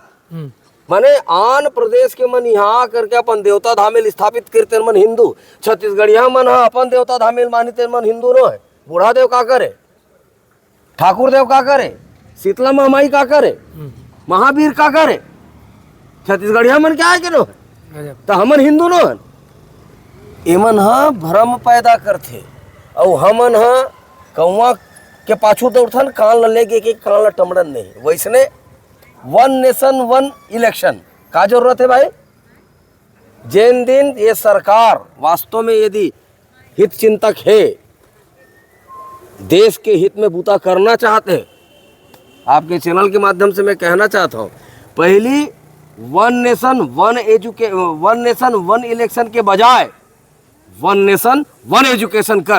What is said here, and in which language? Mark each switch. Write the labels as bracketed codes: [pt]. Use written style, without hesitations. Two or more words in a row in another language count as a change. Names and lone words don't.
[hne] माने आन प्रदेश के मन यहाँ करके अपन देवता धामेल स्थापित करते मन हिंदू। छत्तीसगढ़िया मन अपन देवता धामेल मानते मन हिंदू नो है। बूढ़ा देव का करे, ठाकुर देव का करे, शीतला महामाई का करे, महावीर का करे। छत्तीसगढ़िया मन क्या है के नो है तो हमन हिंदू नो है। एमन हा भ्रम पैदा करथे और हमन हा कौवा के पाछू दौड़थन कान ल लेके के कान ल टमड़न नहीं। वैसने [en] one nation one election [hne] का जरूरत है भाई? जिन दिन ये सरकार वास्तव में यदि हित चिंतक है, देश के हित में बूता करना चाहते हैं, आपके चैनल के माध्यम से मैं कहना चाहता हूँ, पहली [en] one nation one election [hne] के बजाय [en] one nation one education [hne] कर।